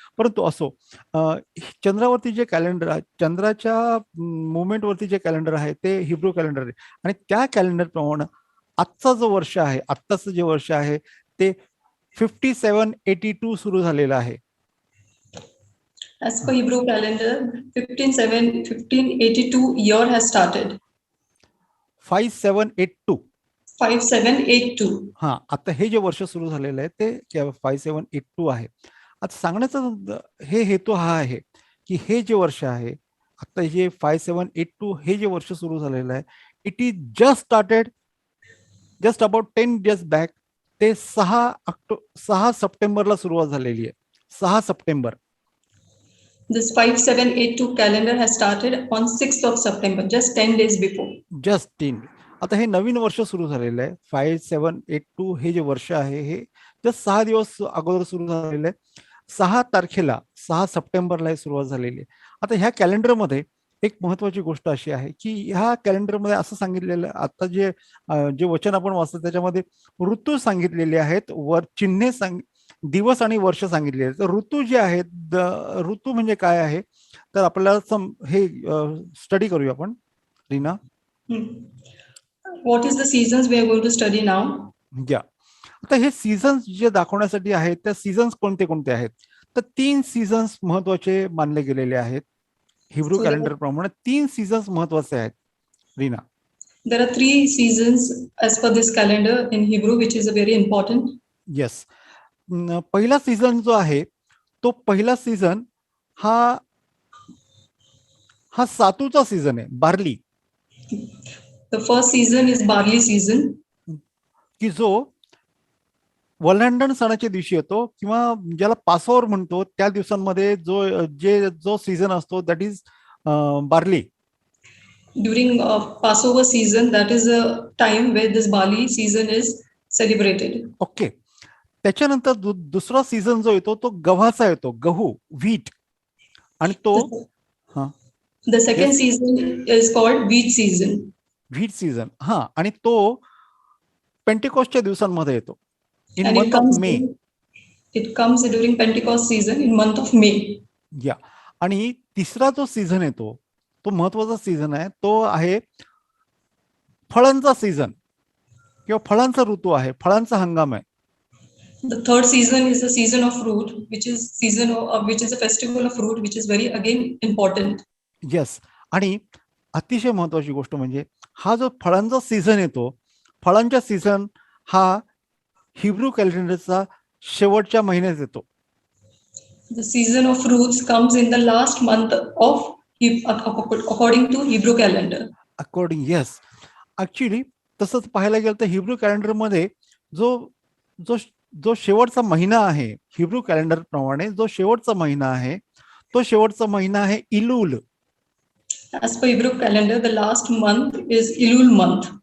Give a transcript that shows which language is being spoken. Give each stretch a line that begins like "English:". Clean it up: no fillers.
Marathi: परंतु असो, चंद्रावरती जे कॅलेंडर आहे, चंद्राच्या मुवमेंट वरती जे कॅलेंडर आहे ते हिब्रू कॅलेंडर आहे. आणि त्या कॅलेंडर प्रमाणे आजचा जो वर्ष आहे, आत्ताचं जे वर्ष आहे ते 5782 सुरू झालेलं आहे.
English: As per Hebrew calendar, 1582 year has started. 5782. 5782.
Marathi: हा, आता हे जे वर्ष सुरू झालेलं आहे ते 5782 आहे. आता सांगण्याचा हे हेतू हा आहे की हे जे वर्ष आहे, आता जे 5782 हे जे वर्ष सुरू झालेलं आहे,
English: It is just started just about 10 days back.
Marathi: ते 6 सप्टेंबरला सुरुवात झालेली आहे. 6 September.
English: This 5782 calendar has started on 6th of September, just 10 days before. Just 10.
Marathi: आता हे नवीन वर्ष सुरू झालेलं आहे. 5782 हे जे वर्ष आहे हे जस्ट 6 दिवस अगोदर सुरू झालेलं आहे. 6 तारखेला, 6 सप्टेंबरला हे सुरुवात झालेली आहे. आता ह्या कॅलेंडरमध्ये एक महत्वाची गोष्ट अशी आहे की ह्या कॅलेंडरमध्ये असं सांगितलेलं आहे, आता जे वचन आपण वाचतो त्याच्यामध्ये ऋतू सांगितलेले आहेत, वर चिन्हे दिवस आणि वर्ष सांगितलेले आहेत. तर ऋतू जे आहेत, ऋतू म्हणजे काय आहे तर आपल्याला हे स्टडी करूया आपण, Reena.
English: What is the seasons we are going to study now?
Marathi: या, आता हे सीझन्स जे दाखवण्यासाठी आहेत, त्या सीझन्स कोणते कोणते आहेत तर 3 सीझन्स महत्वाचे मानले गेलेले आहेत. हिब्रू कॅलेंडर प्रमाणे 3 सीझन्स महत्वाचे आहेत, Reena.
English: There are 3 seasons as per this calendar in Hebrew, which is a very important. Yes.
Marathi: पहिला सीझन जो आहे तो पहिला सीझन हा सातूचा सीझन आहे, barley.
English: The first season is barley season.
Marathi: की जो वल्हंडण सणाच्या दिवशी येतो किंवा ज्याला पासओव्हर म्हणतो त्या दिवसांमध्ये जो सीझन असतो
English: That is barley. During Passover season, that is a time where this barley season is celebrated. Okay.
Marathi: त्याच्यानंतर दुसरा सीझन जो येतो तो गव्हाचा येतो, गहू, व्हीट. आणि तो
English: The second season is called wheat season. Wheat season.
Marathi: हा, आणि तो पेंटिकॉस्टच्या दिवसांमध्ये येतो,
English: In And month of May. it comes during Pentecost season in month of May.
Marathi: या, आणि तिसरा जो सीझन येतो तो महत्वाचा सीझन आहे, तो आहे फळांचा सीझन किंवा फळांचा ऋतू आहे, फळांचा हंगाम आहे.
English: The third season is the season of fruit, which is which is a festival of fruit, which is very again important. Yes.
Marathi: आणि अतिशय महत्वाची गोष्ट म्हणजे हा जो फळांचा सीझन येतो, फळांचा सीझन हा हिब्रू कॅलेंडरचा शेवटच्या महिन्यात येतो.
English: The season of fruits comes in the last month of according to Hebrew calendar. According, yes.
Marathi: Actually तसंच पाहायला गेलं तर हिब्रू कॅलेंडर मध्ये जो शेवटचा महिना आहे, हिब्रू कॅलेंडर प्रमाणे जो शेवटचा महिना आहे तो शेवटचा महिना आहे इलूल.
English: As per Hebrew calendar, the last month is Elul month.